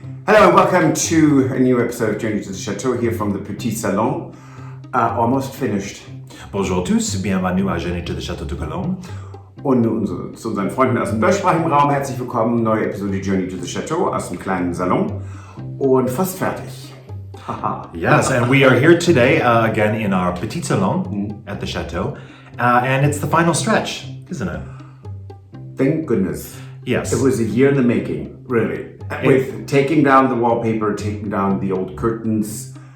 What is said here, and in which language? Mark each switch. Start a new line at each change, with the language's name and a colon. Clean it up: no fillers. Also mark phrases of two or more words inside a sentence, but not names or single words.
English: Hello and welcome to a new episode of Journey to the Chateau here from the Petit Salon. Almost finished.
French: Bonjour tous, bienvenue à Journey to the Chateau de Colombe.
German: Und zu unseren Freunden aus dem deutschsprachigen Raum herzlich willkommen. Neue Episode Journey to the Chateau aus dem kleinen Salon. Und fast fertig.
English: Yes, and we are here today again in our Petit Salon at the Chateau. And it's the final stretch, isn't it? Thank goodness. Yes. It was a year in the making, really. With taking down the wallpaper, taking down the old curtains.